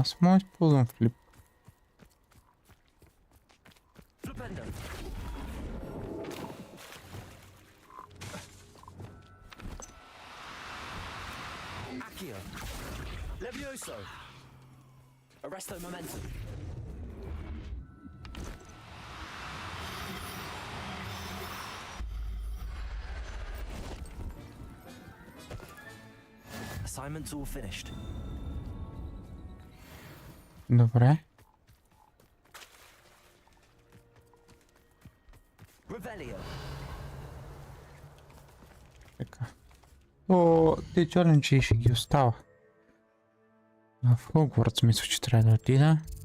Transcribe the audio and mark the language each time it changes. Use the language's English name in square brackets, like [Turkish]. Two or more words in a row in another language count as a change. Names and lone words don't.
[Bulgarian] Аз мога да използвам флип. Flipendo. Accio. Levioso. Arresto momentum. [English] Assignment's all finished. [Bulgarian] Добре. Revelio. Така. О, те челенджи ще ги остава. В Хогвартс мисля, че трябва да отида.